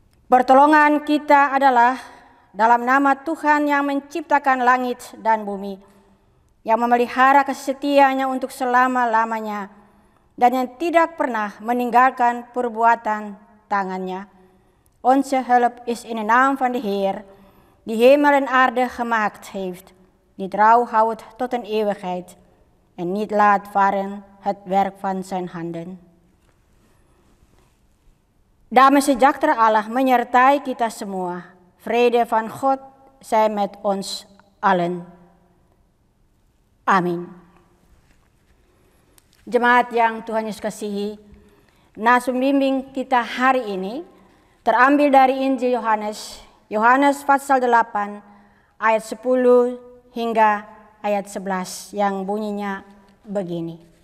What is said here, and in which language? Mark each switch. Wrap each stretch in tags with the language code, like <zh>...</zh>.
<id>Pertolongan kita adalah dalam nama Tuhan yang menciptakan langit dan bumi, yang memelihara kesetiaannya untuk selama-lamanya, dan yang tidak pernah meninggalkan perbuatan tangannya.</id> <nl>Onze hulp is in de naam van de Heer, die hemel en aarde gemaakt heeft, die trouw houdt tot een eeuwigheid en niet laat varen het werk van zijn handen.</nl> <id>Damai sejahtera Allah menyertai kita semua.</id> <nl>Vrede van God zij met ons allen.</nl> <id>Amin. Jemaat yang Tuhan Yesus kasihi, nasun bimbing kita hari ini terambil dari Injil Yohanes pasal 8 ayat 10 hingga ayat 11 yang bunyinya begini.</id>